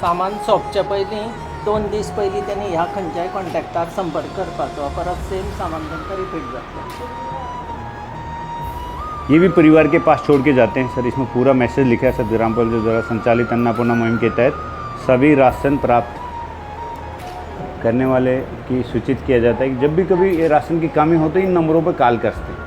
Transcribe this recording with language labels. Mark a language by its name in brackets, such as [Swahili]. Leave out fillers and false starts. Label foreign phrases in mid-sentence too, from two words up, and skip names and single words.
[Konkani] सामान सोंपच्या पयलीं 2 दीस पयलीं त्यांनी ह्या खंयच्याय कॉन्टॅक्टार संपर्क करपाचो, परत सेम सामान तांकां रिपीट जातलें. [Hindi] ये भी परिवार के पास छोड़ के जाते हैं सर. इसमें पूरा मैसेज लिखा है सर. रामपाल जी द्वारा संचालित अन्नपूर्णा मुहिम के तहत सभी राशन प्राप्त करने वाले की सूचित किया जाता है कि जब भी कभी ये राशन की कमी हो तो इन नंबरों पर कॉल करते हैं.